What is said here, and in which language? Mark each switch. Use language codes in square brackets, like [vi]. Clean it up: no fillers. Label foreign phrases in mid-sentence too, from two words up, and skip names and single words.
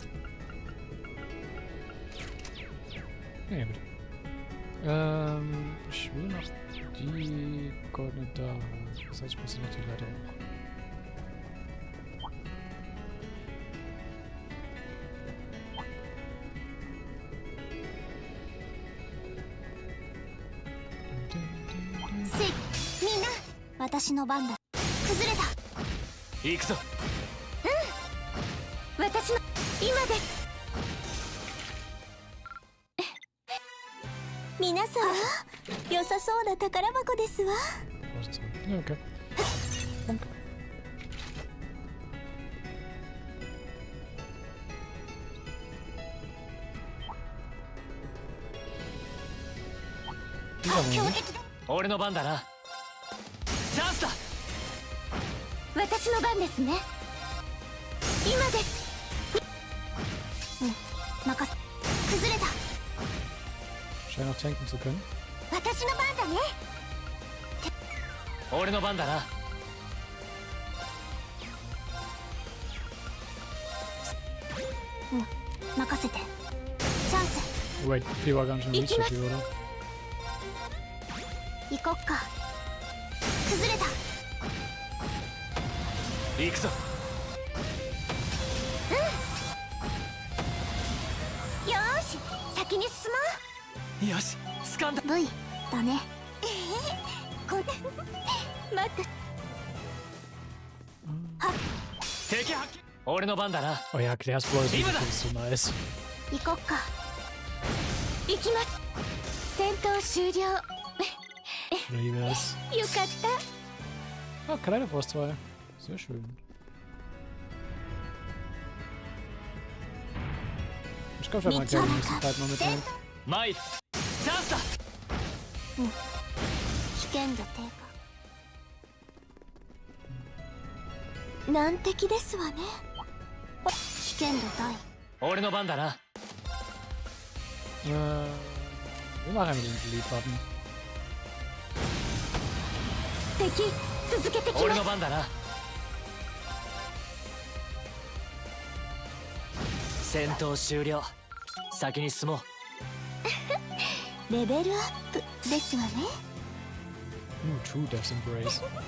[de] Nee, bitte. Ich will noch die goldene da. Das heißt, ich muss natürlich leider hoch. [ja] Mina, 私の番だ。崩れた。行くぞ。私の今です。皆さん、良さそうな宝箱ですわ。 [de] Ja, okay. Danke. Ja, [ja] 俺の番だな。チャンスだ。私の番ですね。今です。任せ。崩れた。 [de] Scheint noch tanken zu können. [ja] 私の番だね。俺の番だな。任せて。チャンス。 [de] Wait, viel war gar nicht richtig, oder? [ja] 行こっか。崩れた。行くぞ。よーし、先に進もう。よし、掴んだ。 V だね。こんな待って。敵発見。俺の番だな。 [de] Oh ja, Clairsball ist so nice. [ja] 行こっか。行きます。戦闘終了。 [de] Ich liebe es. [ja] よかった。 [de] Ah, kleine Frostwahl. Sehr schön. Ich glaube, ich habe mal keine Möglichkeit mal mitnehmen. [ja] マイル、チャンスだ。危険度低下。難敵ですわね。危険度大。俺の番だな。 [de] Wir machen den Delete-Button. [ja] 敵、続けてきます。俺の番だな。戦闘終了。先に進もう。レベルアップですわね。 True Death's Embrace.